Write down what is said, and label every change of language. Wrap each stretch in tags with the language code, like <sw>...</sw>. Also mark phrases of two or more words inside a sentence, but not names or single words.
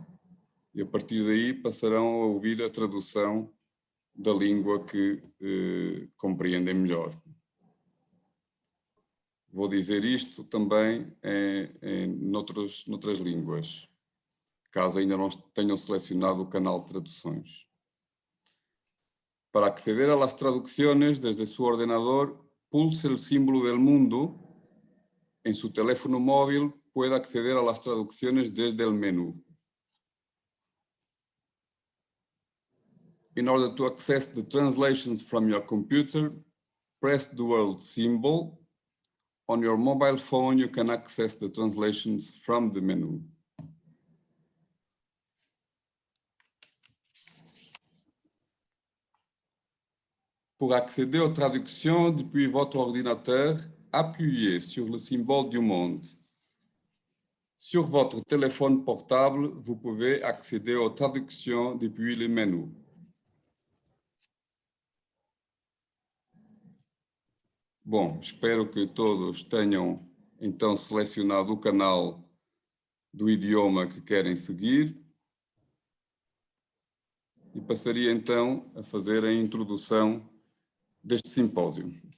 <pt>E a partir daí passarão a ouvir a tradução da língua que compreendem melhor. Vou dizer isto também noutras línguas, caso ainda não tenham selecionado o canal de traduções.</pt> <es>Para acceder a las traducciones desde su ordenador, pulse el símbolo del mundo. En su teléfono móvil puede acceder a las traducciones desde el menú.</es> <en>In order to access the translations from your computer, press the word symbol. On your mobile phone, you can access the translations from the menu.</en> <fr>Pour accéder aux traductions depuis votre ordinateur, appuyez sur le symbole du monde. Sur votre téléphone portable, vous pouvez accéder aux traductions depuis le menu.</fr> <pt>Bom, espero que todos tenham então selecionado o canal do idioma que querem seguir. E passaria então a fazer a introdução deste simpósio.</pt>